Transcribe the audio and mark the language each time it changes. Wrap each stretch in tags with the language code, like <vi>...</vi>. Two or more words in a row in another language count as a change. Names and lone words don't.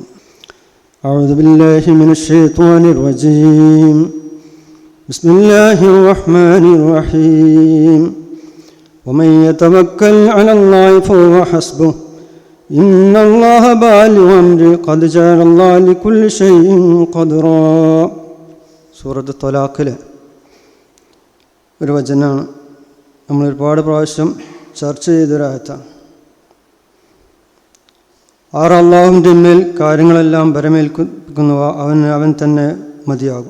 <ar>أعوذ بالله من الشيطان الرجيم. بسم الله الرحمن الرحيم. ومن يتوكل على الله فهو حسبه إن الله بالغ أمره قد جعل الله لكل شيء قدرا.</ar> <ml>സൂറത്ത് ത്വലാഖിലെ ഒരു വചനമാണ്. നമ്മൾ ഒരുപാട് പ്രാവശ്യം ചർച്ച ചെയ്തൊരായത്താണ്. അള്ളാഹുവിൻ്റെ മേൽ കാര്യങ്ങളെല്ലാം ഭരമേൽക്കുന്നവ അവൻ തന്നെ മതിയാകും.</ml>